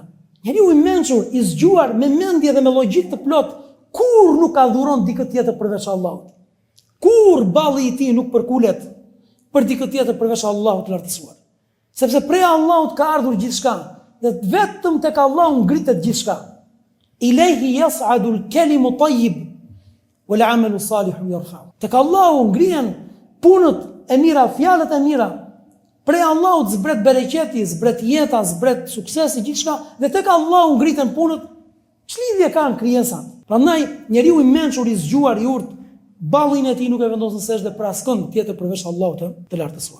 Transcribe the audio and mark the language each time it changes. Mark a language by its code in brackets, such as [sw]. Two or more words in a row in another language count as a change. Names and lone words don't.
[sq] Njeriu i mençur, i zgjuar me mendje dhe me logjik të plot, kur nuk adhuron dikë tjetër përveç Allahut. Kur balli i tij nuk përkulet për dikë tjetër përveç Allahut të lartësuar. Sepse prej Allahut ka ardhur gjithçka. Dhe vetëm tek Allahu ngritet gjithçka. [ar] إليه يصعد الكلم الطيب والعمل الصالح يرفعه. [sq] Tek Allahu ngrihen punët e mira, fjalët e mira. Prej Allahut zbret bereqeti, zbret jeta, zbret suksesi, gjithçka, dhe tek Allahu ngriten punët. Ç'lidhje kanë krijesat? Prandaj njeriu i mençur, i zgjuar, i urtë, ballin e tij nuk e vendos në sejdë për askënd tjetër përveç Allahut të lartësuar.